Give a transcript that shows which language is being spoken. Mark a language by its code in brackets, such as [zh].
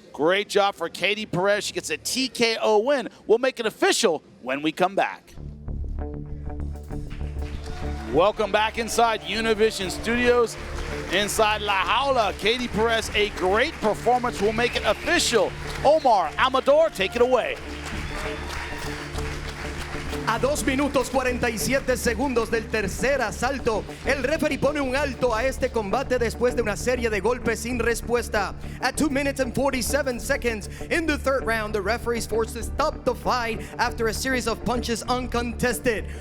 [en] Great job for Katie Perez. She gets a TKO win. We'll make it official when we come back. Welcome back inside Univision Studios. Inside La Jaula, Katie Perez, a great performance. We'll make it official. Omar Amador, take it away. [es] A 2 minutos 47 segundos del tercer asalto, el referee pone un alto a este combate después de una serie de golpes sin respuesta. [en] At 2 minutes and 47 seconds in the 3rd round, the referee is forced to stop the fight after a series of punches uncontested.